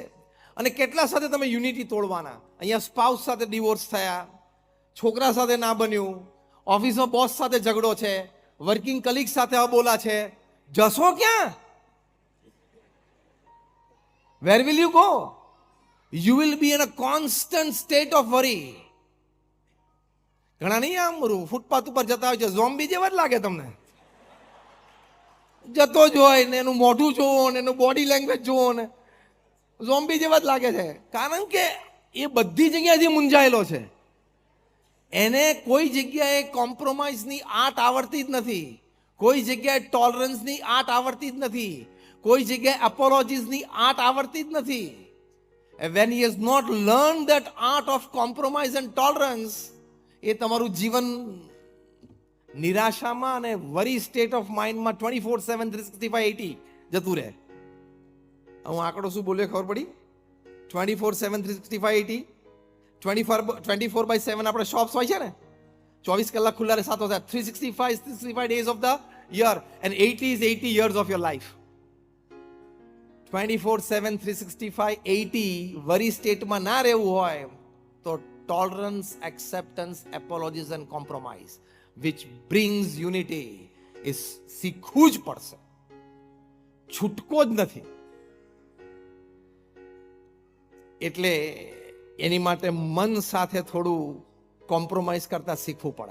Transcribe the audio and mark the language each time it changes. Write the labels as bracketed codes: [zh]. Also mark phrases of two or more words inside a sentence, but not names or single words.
[gu] અને કેટલા સાથે તમે યુનિટી તોડવાના? અહીંયા સ્પાઉસ સાથે ડિવોર્સ થયા, છોકરા સાથે ના બન્યું, ઓફિસમાં બોસ સાથે ઝઘડો છે, [en] working colleague [gu] સાથે અબોલા છે. [en] જશો ક્યાં? where will you go? You will be in a constant state of worry. [gu] ઘણા નહીં આમ ફૂટપાથ ઉપર જતા હોય છે, ઝોમ્બી જેવા જ લાગે તમને. જતો જ હોય ને એનું મોઢું જોવો ને એનું [en] body language [gu] જોવો ને ઝોમ્બી જેવા જ લાગે છે. કારણ કે એ બધી જગ્યાએથી મૂંઝાયેલો છે. એને કોઈ જગ્યાએ કોમ્પ્રોમાઇઝની આર્ટ આવડતી જ નથી, કોઈ જગ્યાએ ટોલરન્સની આર્ટ આવડતી જ નથી, કોઈ જગ્યાએ એપોલોજીસની આર્ટ આવડતી જ નથી. [en] When he has not learned that art of compromise and tolerance, [gu] એ તમારું જીવન નિરાશામાં અને [en] worry state of mindમાં [gu] 24/7 365 જતું રહે. હું આંકડો શું બોલ્યો ખબર પડી? 24/7 365 24/7 આપણે શોપ્સ હોય છે ને, 24 કલાક ખુલ્લા રહે, 7 હોય, [en] 365 days of the year and 80 is 80 years of your life. [gu] 24/7 365 80 [en] worry stateમાં [gu] ના રહેવું હોય તો [en] tolerance, acceptance, apologies and compromise which brings unity [gu] એ શીખવું જ પડશે, છૂટકો જ નથી. એટલે એની માટે મન સાથે થોડું કોમ્પ્રોમાઇઝ કરતા શીખવું પડે.